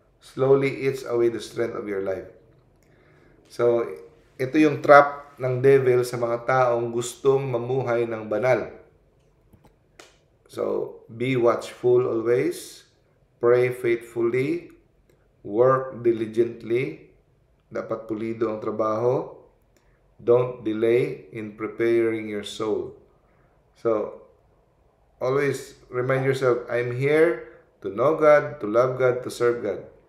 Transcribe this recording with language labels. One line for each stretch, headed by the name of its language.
English: Slowly eats away the strength of your life.
Filipino: So, ito yung trap ng devil sa mga taong gustong mamuhay ng banal.
English: So, be watchful always, pray faithfully, work diligently,
Filipino: dapat pulido ang trabaho,
English: don't delay in preparing your soul. So, always remind yourself, I'm here to know God, to love God, to serve God.